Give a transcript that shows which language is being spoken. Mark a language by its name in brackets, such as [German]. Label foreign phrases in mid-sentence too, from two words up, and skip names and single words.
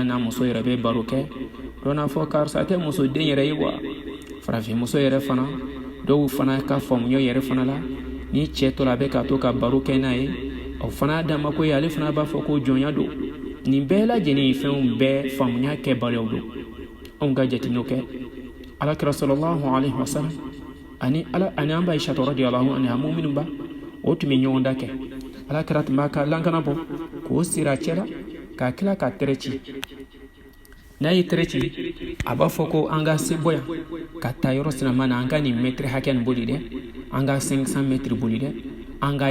[Bambara] n'a muso yɛrɛ bɛ baro kɛ dɔ n'a fɔ karisa tɛ muso den yɛrɛ ye wa farafinmuso yɛrɛ fana dɔw fana ka faamuya yɛrɛ fana la ni cɛ tɔ la a bɛ ka to ka baro kɛ n'a ye o fana d'a ma ko ye ale fana b'a fɔ ko jɔnya don nin bɛɛ lajɛlen ye fɛnw bɛɛ faamuya kɛbaliyaw don anw ka jateminɛw kɛ alakira [Arabic] صلى الله عليه وسلم [Bambara] ani an b'a Aisha [Arabic] رضي الله عنها [Bambara] mu'minun ba o tun bɛ ɲɔgɔn da kɛ alakira tun b'a ka lankana bɔ k'o siri a cɛ la k'a tila ka tɛrɛ ci n'a ye tɛrɛ ci a b'a fɔ ko an ka se bɔ yan ka taa yɔrɔ sinama na an ka nin mɛtiri hakɛ nin boli dɛ an ka 500 mètres boli dɛ an ka